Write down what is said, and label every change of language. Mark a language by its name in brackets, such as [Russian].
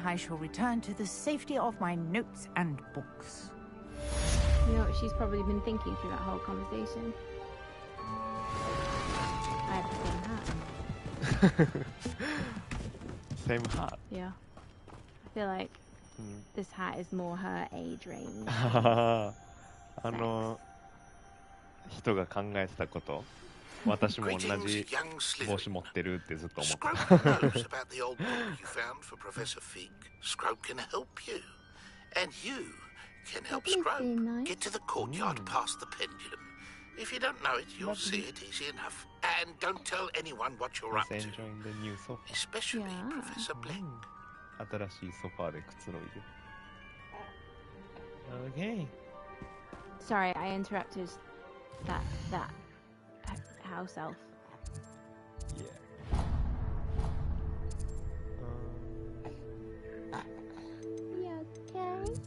[English] I shall return to the safety of my notes and books. You know what she's probably been thinking through that whole conversation? I have the same hat. Same hat. Yeah. I feel like this hat is more her age range. [Japanese] あの人が考えてたこと、私も同じ帽子持ってるってずっと思ってた。 [English] Scrope knows about the old book you found for Professor Fig. Scrope can help you. And you can help Scrope get to the courtyard past the pendulum. If you don't know it, you'll see it easy enough. And don't tell anyone what you're up to. Enjoying the new sofa. Especially Professor Blink. [Japanese] 新しいソファーでくつろいで。 [English] Okay. Sorry, I interrupted that house elf. Yeah. You okay?